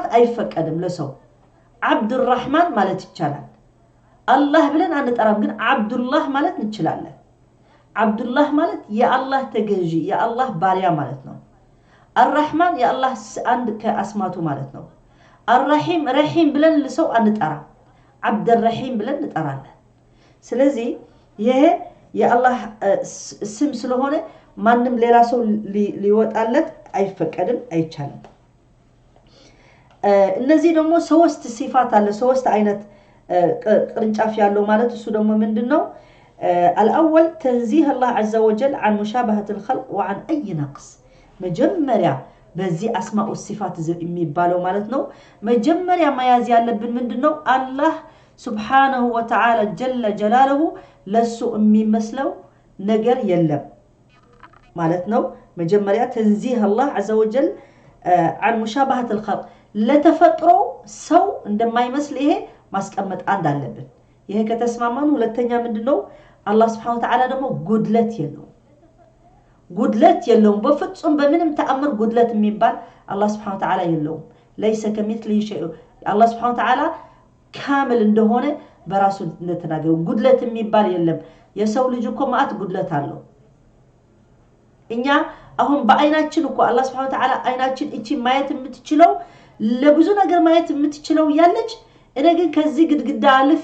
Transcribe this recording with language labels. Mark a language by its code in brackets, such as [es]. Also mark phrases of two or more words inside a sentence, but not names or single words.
[am] አይፈቀድም ለሰው አብዱራህማን ማለት ይቻላል አላህ ብለን አንጠራም ግን አብዱላህ ማለት እንችላለን አብዱላህ ማለት የአላህ ተገዢ የአላህ ባሪያ ማለት ነው አርrahማን የአላህ አንድ ከአስማቱ ማለት ነው አርረሂም ረሂም ብለን ለሰው አንጠራ አብዱራሂም ብለን እንጠራለን ስለዚህ ይሄ የአላህ ስም ስለሆነ ማንንም ሌላ ሰው ሊወጣለት አይፈቀድም አይቻልም እነዚህ ደግሞ ሶስት ሲፋት አለ ሶስት አይነት ቅርንጫፍ ያለው ማለት እሱ ደግሞ ምንድነው [ar] الاول تنزيه الله عز وجل عن مشابهه الخلق وعن اي نقص مجمريا [am] በዚህ አስማኡ ሲፋት የሚባለው ማለት ነው መጀመሪያ መያዝ ያለብን ምንድነው አላህ [ar] سبحانه وتعالى جل جلاله [am] ለሱ የሚመስለው ነገር የለም ማለት ነው መጀመሪያ [ar] تنزيه الله عز وجل عن مشابهه الخلق [am] ለተፈጥሮ ሰው እንደማይመስል ይሄ ማስቀመጥ አንድ አለብን ይሄ ከተስማማን ሁለተኛ ምንድነው አላህ [ar] سبحانه وتعالى [am] ደግሞ ጉድለት የለውም በፍጹም በምንም ተአምር ጉድለት የሚባል አላህ [ar] سبحانه وتعالى [am] የለውም [ar] ليس كمثله شيء [am] አላህ [ar] سبحانه وتعالى [am] ካምል እንደሆነ በራሱ እንደተናገረ ጉድለት የሚባል የለም የሰው ልጅ እኮ ማአት ጉድለት አለው እኛ አሁን በአይናችን እኮ አላህ [ar] سبحانه وتعالى [am] አይናችን እቺ ማየት የምትችለው ለብዙ ነገር ማየት የምትችለው ያለች እኔ ግን ከዚህ ግድግዳ አልፌ